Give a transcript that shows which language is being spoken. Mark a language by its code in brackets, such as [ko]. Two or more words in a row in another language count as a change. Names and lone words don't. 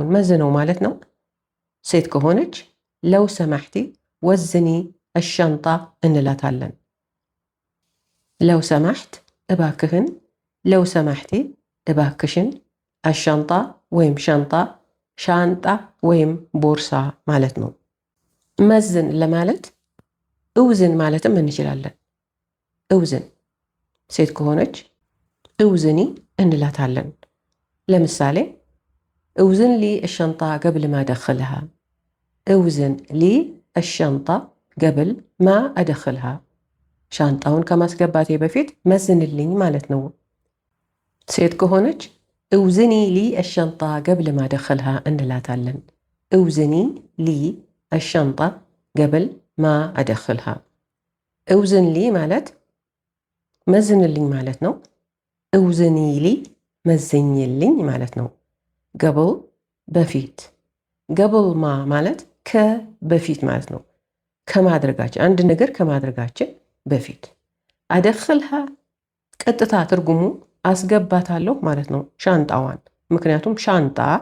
[am] መዝነው ማለት ነው። ሴት ከሆነች [ar] لو سمحتِ وزني الشنطة [am] እንላታለን። [ar] لو سمحت [am] እባክህን፣ [ar] لو سمحتِ [am] እባክሽን፣ አሻንጣ ወይም ሻንጣ ሻንጣ ወይም ቦርሳ ማለት ነው። መዝን ለማለት እውዝን ማለትም እንችላለን። እውዝን ሴት ከሆነች እውዝኒ እንላታለን። ለምሳሌ [ar] اوزن لي الشنطة قبل ما أدخلها اوزن لي الشنطة قبل ما أدخلها [am] ሻንጣውን ከማስገባቴ በፊት መዝንልኝ ማለት ነው። ሴት ከሆነች [ar] اوزني لي الشنطة قبل ما أدخلها እንላታለን። اوزني لي الشنطة قبل ما أدخلها اوزن لي [am] ማለት መዝንልኝ ማለት ነው። [ar] اوزني لي [am] መዝኝልኝ ማለት ነው። ገብል በፊት፣ [ar] قبل ما [am] ማለት ከበፊት ማለት ነው። ከማድረጋችን አንድ ነገር ከማድረጋችን በፊት። አደኽልሃ ቀጥታ ትርጉሙ አስገባታለሁ ማለት ነው ሻንጣዋን። ምክንያቱም ሻንጣ